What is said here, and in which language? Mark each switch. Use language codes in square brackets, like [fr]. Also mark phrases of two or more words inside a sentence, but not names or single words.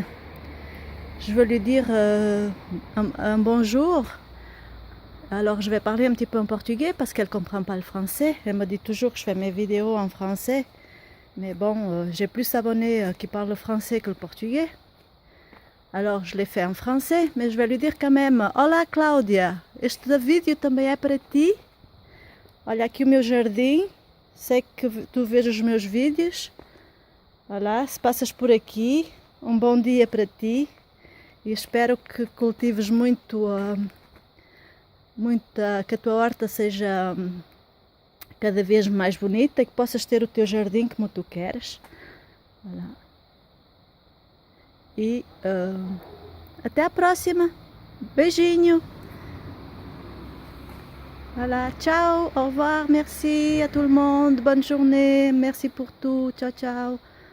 [fr] Je veux lui dire un bonjour. Alors je vais parler un petit peu en portugais parce qu'elle ne comprend pas le français. Elle me dit toujours que je fais mes vidéos en français. Mais bon, j'ai plus d'abonnés qui parlent le français que le portugais. Alors, je l'ai fait en français, mais je vais lui dire quand même: [pt] Olá, Cláudia, este vídeo também é para ti. Olha aqui o meu jardim, sei que tu vês os meus vídeos. Olá, se passas por aqui, um bom dia para ti. E espero que cultives que a tua horta seja cada vez mais bonita e que possas ter o teu jardim como tu queres. Olha. E até a próxima. Beijinho. [fr] Voilà, ciao, au revoir, merci à tout le monde, bonne journée, merci pour tout, [it] ciao ciao.